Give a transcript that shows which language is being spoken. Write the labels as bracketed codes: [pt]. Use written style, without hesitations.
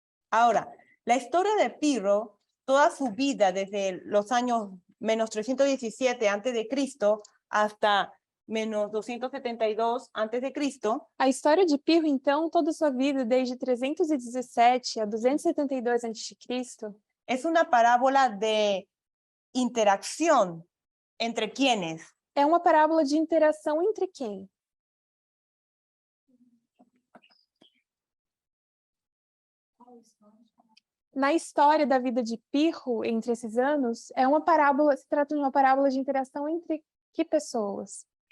[es] Ahora, la historia de Pirro, toda su vida desde los años menos 317 antes de Cristo hasta menos 272 antes de Cristo, [pt] A história de Pirro, então, toda a sua vida, desde 317 a 272 a.C., [es] es una parábola de interacción entre quienes, [pt] é uma parábola de interação entre quem? Na história da vida de Pirro, entre esses anos, se trata de uma parábola de interação entre que pessoas?